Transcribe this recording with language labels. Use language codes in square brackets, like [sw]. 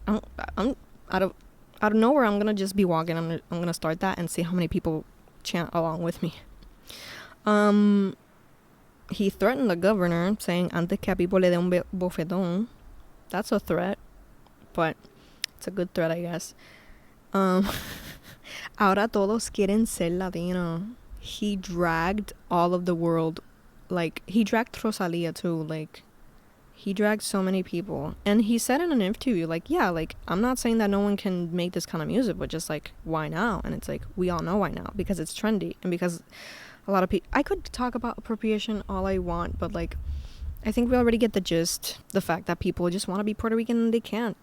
[en] I'm out of nowhere. I'm gonna just be walking. I'm gonna start that and see how many people chant along with me. He threatened the governor, saying [es] antes que a people le dé un bofetón. [en] That's a threat, but it's a good threat, I guess. [es] Ahora todos quieren ser latino. [en] He dragged all of the world, like he dragged Rosalia too, like he dragged so many people. And he said in an interview, like, yeah, like I'm not saying that no one can make this kind of music, but just like why now? And it's like we all know why now, because it's trendy and because a lot of people, I could talk about appropriation all I want, but like I think we already get the gist, the fact that people just want to be Puerto Rican and they can't.